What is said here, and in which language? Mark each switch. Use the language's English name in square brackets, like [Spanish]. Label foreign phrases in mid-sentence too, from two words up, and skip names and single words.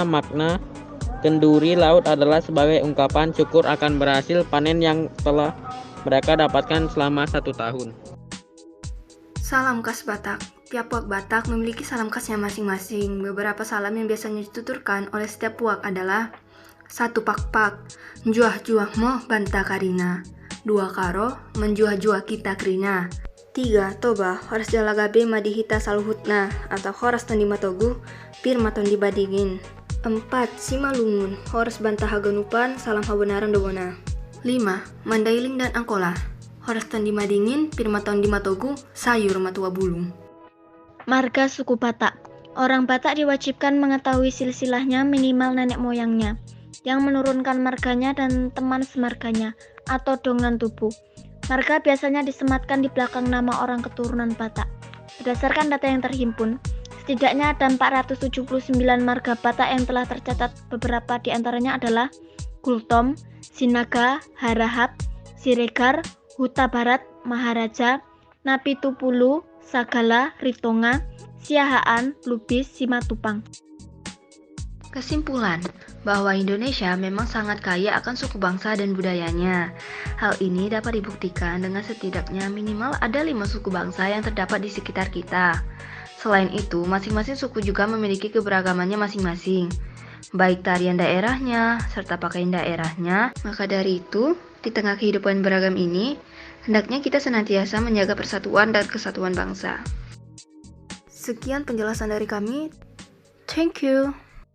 [Indonesian] Makna kenduri laut adalah sebagai ungkapan syukur akan berhasil panen yang telah mereka dapatkan selama 1 tahun. Salam khas Batak. Tiap puak Batak memiliki salam khasnya masing-masing. Beberapa salam yang biasanya dituturkan oleh setiap puak adalah 1. Pak-pak, [Batak Dairi] menjuah-juah moh banta karina. 2. [Batak Karo] Karo, menjuah-juah kita krina. [Indonesian] 3. [Batak Toba] Toba, horas jalagabe madihita saluhutna atau horas tondi matogu, pir maton dibadingin. [Batak Simalungun] 4. Simalungun, horas banta haganupan, salam habenaran dobona. 5. [Batak Mandailing] Mandailing dan Angkola, horas tondi madingin, pir maton di matogu, sayur matua bulung. [Indonesian] Marga suku Batak. Orang Batak diwajibkan mengetahui silsilahnya minimal nenek moyangnya, yang menurunkan marganya dan teman semarganya, atau [Batak Toba] dongan tubuh. [Indonesian] Marga biasanya disematkan di belakang nama orang keturunan Batak. Berdasarkan data yang terhimpun, setidaknya ada 479 marga Batak yang telah tercatat. Beberapa di antaranya adalah Gultom, Sinaga, Harahap, Siregar, Huta Barat, Maharaja, Napitupulu, Sagala, Ritonga, Siahaan, Lubis, Simatupang. Kesimpulan, bahwa Indonesia memang sangat kaya akan suku bangsa dan budayanya. Hal ini dapat dibuktikan dengan setidaknya minimal ada 5 suku bangsa yang terdapat di sekitar kita. Selain itu, masing-masing suku juga memiliki keberagamannya masing-masing, baik tarian daerahnya serta pakaian daerahnya. Maka dari itu, di tengah kehidupan beragam ini, hendaknya kita senantiasa menjaga persatuan dan kesatuan bangsa. Sekian penjelasan dari kami. [English] Thank you.